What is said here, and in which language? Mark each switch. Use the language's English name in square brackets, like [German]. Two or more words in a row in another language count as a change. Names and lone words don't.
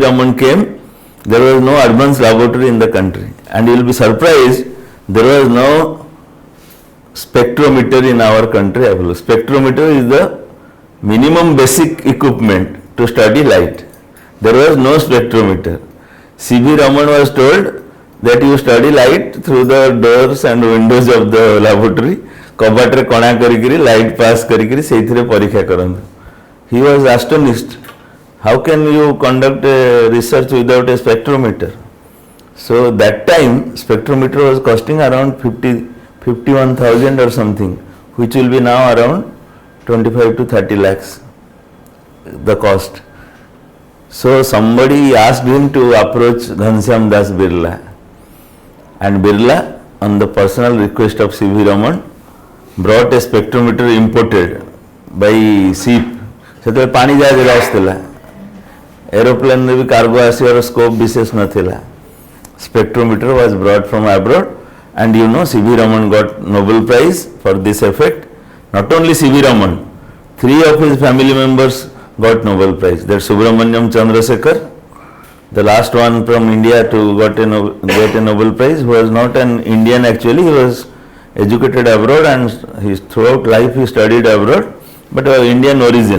[English] Raman came, there was no advanced laboratory in the country, and you will be surprised, there was no spectrometer in our country available. Spectrometer is the minimum basic equipment to study light. There was no spectrometer. C.V. Raman was told that you study light through the doors and windows of the laboratory. [Odia] କବାଟେ କଣା କରି [English] light pass [Odia] କରି ସେ ପରୀକ୍ଷା କରନ୍ତୁ. [English] He was astonished How can you conduct a research without a spectrometer? So that time spectrometer was costing around 51,000 or something, which will be now around 25 to 30 lakhs the cost. So somebody asked him to approach Ghanshyam Das Birla, and Birla, on the personal request of C.V. Raman, brought a spectrometer imported by ship. [Odia] ସେ ପାଣି ଜାହାଜ ଆସଲା, ଏରୋପ୍ଲେନ ଭି କାର୍ଗୋ ଆସବର ସ୍କୋପ ବିଶେଷ ନଥିଲା. [English] Spectrometer was brought from abroad, and you know C.V. Raman got Nobel Prize for this effect. Not only C.V. Raman, 3 of his family members got Nobel Prize. That Subramaniam Chandrasekhar, the last one from India to get a Nobel Prize, who was not an Indian actually, he was educated abroad and his throughout life he studied abroad, but of Indian origin.